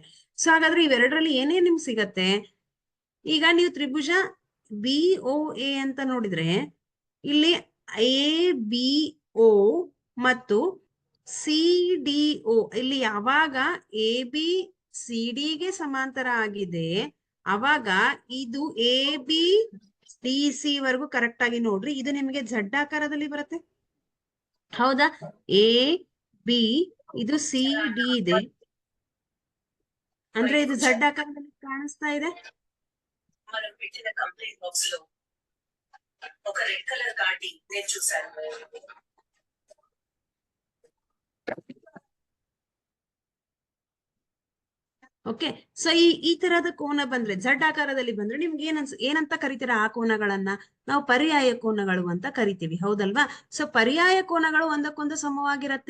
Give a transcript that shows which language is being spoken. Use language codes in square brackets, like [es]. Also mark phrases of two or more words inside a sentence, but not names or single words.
[kn] ಸೊ ಹಾಗಾದ್ರೆ ಇವೆರಡರಲ್ಲಿ ಏನೇನ್ ನಿಮ್ಗೆ ಸಿಗತ್ತೆ? ಈಗ ನೀವು ತ್ರಿಭುಜ ಬಿ ಒ ಎ ಅಂತ ನೋಡಿದ್ರೆ ಇಲ್ಲಿ ಎ ಬಿ ಒ ಮತ್ತು ಸಿ ಡಿ ಒ, ಇಲ್ಲಿ ಯಾವಾಗ ಎ ಬಿ ಸಿ ಡಿಗೆ ಸಮಾಂತರ ಆಗಿದೆ ಅವಾಗ ಇದು ಎ ಬಿ ಡಿ ಸಿ ವರೆಗೂ ಕರೆಕ್ಟ್ ಆಗಿ ನೋಡ್ರಿ. ಇದು ನಿಮಗೆ ಝಡ್ ಆಕಾರದಲ್ಲಿ ಬರುತ್ತೆ, ಹೌದಾ? ಎ ಬಿ ಇದು ಸಿ ಡಿ ಇದೆ ಅಂದ್ರೆ ಇದು ಝಡ್ ಆಕಾರದಲ್ಲಿ ಕಾಣಿಸ್ತಾ ಇದೆ. [te] మనం పెట్టిన కంప్లైంట్ బాక్స్ లో ఒక రెడ్ కలర్ కార్డ్ నేను చూశాను. [kn] ಓಕೆ, ಸೊ ಈ ತರಹದ ಕೋನ ಬಂದ್ರೆ ಝಡ್ ಆಕಾರದಲ್ಲಿ ಬಂದ್ರೆ ನಿಮ್ಗೆ ಏನಂತ ಕರಿತೀರಾ? ಆ ಕೋನಗಳನ್ನ ನಾವು ಪರ್ಯಾಯ ಕೋನಗಳು ಅಂತ ಕರಿತೀವಿ, ಹೌದಲ್ವಾ? ಸೊ ಪರ್ಯಾಯ ಕೋನಗಳು ಒಂದಕ್ಕೊಂದು ಸಮವಾಗಿರತ್ತೆ.